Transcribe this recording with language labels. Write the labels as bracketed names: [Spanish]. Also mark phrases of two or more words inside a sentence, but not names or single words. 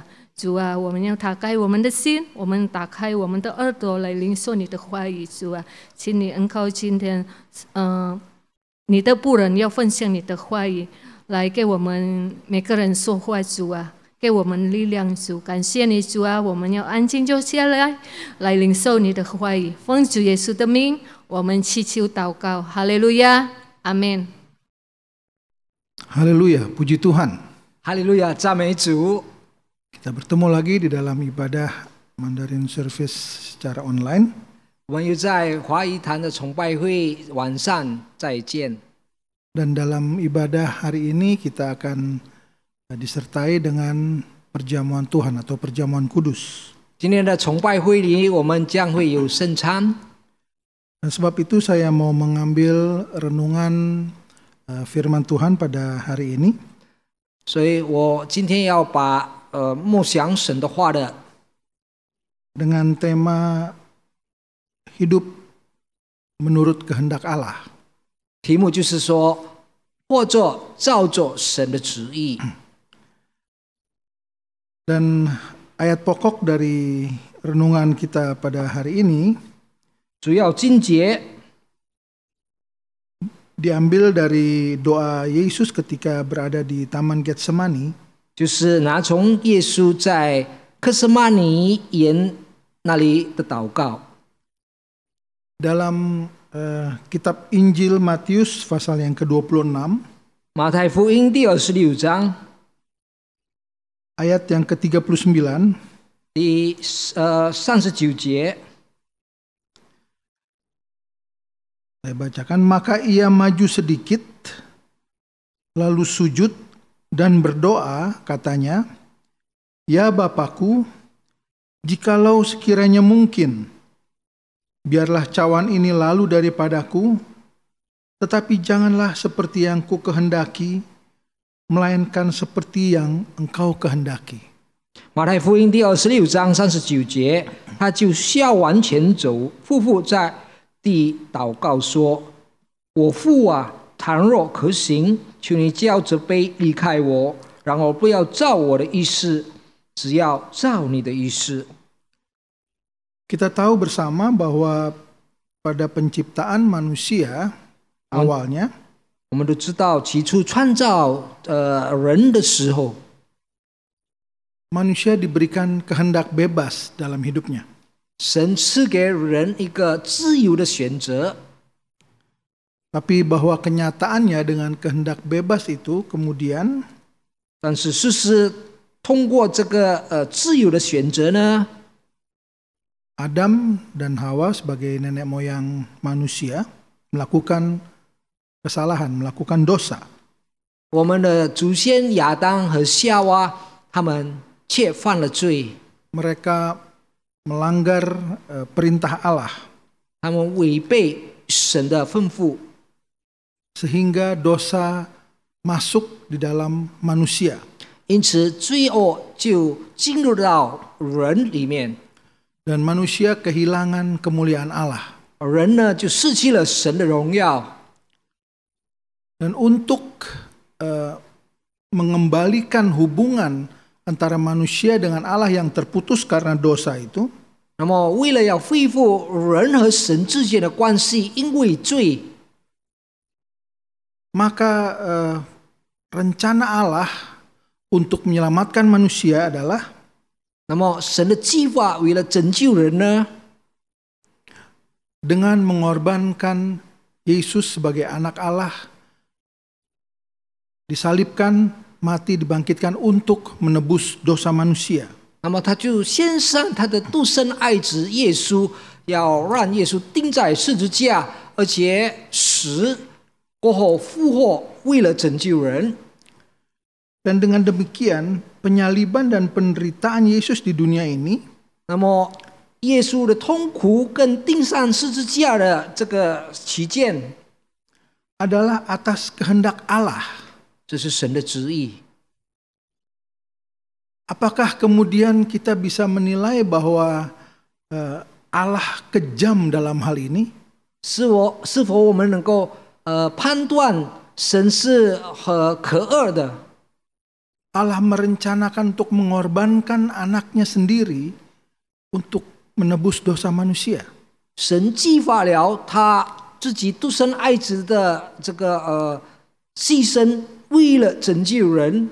[Chinese] 主啊，我们要打开我们的心，我们打开我们的耳朵来领受你的话语，主啊，请你恩膏今天，你的仆人要分享你的话语，来给我们每个人说话，主啊，给我们力量，主，感谢你，主啊，我们要安静就下来，来领受你的话语，奉主耶稣的名，我们祈求祷告，哈利路亚，阿门。 [Indonesian] 哈利路亚，puji Tuhan. [Chinese] 哈利路亚，赞美主。 [Indonesian] Kita bertemu lagi di dalam ibadah [English] Mandarin Service [Indonesian] secara online. [Chinese] 我们又在华语坛的崇拜会晚上再见。 [Indonesian] Dan dalam ibadah hari ini kita akan disertai dengan perjamuan Tuhan atau perjamuan kudus. [Chinese] 今天的崇拜会里，我们将会有圣餐。 [Indonesian] Dan sebab itu saya mau mengambil renungan firman Tuhan pada hari ini. [Chinese] 所以我今天要把默想神的话的 [Indonesian] dengan tema hidup menurut kehendak Allah. [Chinese] 题目就是说，或者照着神的旨意。 [Indonesian] Dan ayat pokok dari renungan kita pada hari ini [Chinese] 主要经节 [Indonesian] diambil dari doa Yesus ketika berada di Taman Getsemani. [Chinese] 就是拿从耶稣在客西马尼园那里的祷告。 [Indonesian] Dalam kitab Injil Matius pasal yang ke-26, [Chinese] 马太福音第26章 [Indonesian] ayat yang ke-39, [Chinese] 第39节， [Indonesian] saya bacakan, maka ia maju sedikit, lalu sujud dan berdoa, katanya, ya Bapakku, jikalau sekiranya mungkin, biarlah cawan ini lalu daripadaku, tetapi janganlah seperti yang ku kehendaki, melainkan seperti yang engkau kehendaki. [Chinese] 马太福音第26章39节，他就笑往前走，夫妇在地祷告说：“我父啊，倘若可行，求你叫这杯离开我，然而不要照我的意思，只要照你的意思。” [Indonesian] Kita tahu bersama bahwa pada penciptaan manusia awalnya, [Chinese] 我们都知道，起初创造人的时候， [Indonesian] manusia diberikan kehendak bebas dalam hidupnya. [Chinese] 神赐给人一个自由的选择。 [Indonesian] Tapi bahwa kenyataannya dengan kehendak bebas itu kemudian [Chinese] 但是事实通过这个自由的选择呢， [Indonesian] Adam dan Hawa sebagai nenek moyang manusia melakukan kesalahan, melakukan dosa. [Chinese] 我们的祖先亚当和夏娃，他们却犯了罪， [Indonesian] Mereka melanggar perintah Allah [Chinese] 他们违背神的吩咐， [Indonesian] sehingga dosa masuk di dalam manusia. [Chinese] 因此罪恶就进入到人里面， [Indonesian] Dan manusia kehilangan kemuliaan Allah. [Chinese] 人呢就失去了神的荣耀。 [Indonesian] Dan untuk mengembalikan hubungan antara manusia dengan Allah yang terputus karena dosa itu, [Chinese] 那么为了要恢复人和神之间的关系，因为罪， [Indonesian] maka rencana Allah untuk menyelamatkan manusia adalah [Chinese] 那么神的计划为了拯救人呢， [Indonesian] dengan mengorbankan Yesus sebagai anak Allah, disalibkan, mati, dibangkitkan untuk menebus dosa manusia. [Chinese] 那么他就献上他的独生爱子耶稣，要让耶稣钉在十字架，而且死过后复活，为了拯救人。 [Indonesian] Dan dengan demikian, penyaliban dan penderitaan Yesus di dunia ini [Chinese] 那么耶稣的痛苦跟钉上十字架的这个起见， [Indonesian] adalah atas kehendak Allah. [Chinese] 这是神的旨意。 [Indonesian] Apakah kemudian kita bisa menilai bahwa Allah kejam dalam hal ini? [Chinese] 是否我们能够判断神是可恶的？ [Indonesian] Allah merencanakan untuk mengorbankan anaknya sendiri untuk menebus dosa manusia. [Chinese] 神计划了他自己独生爱子的这个牺牲，为了拯救人。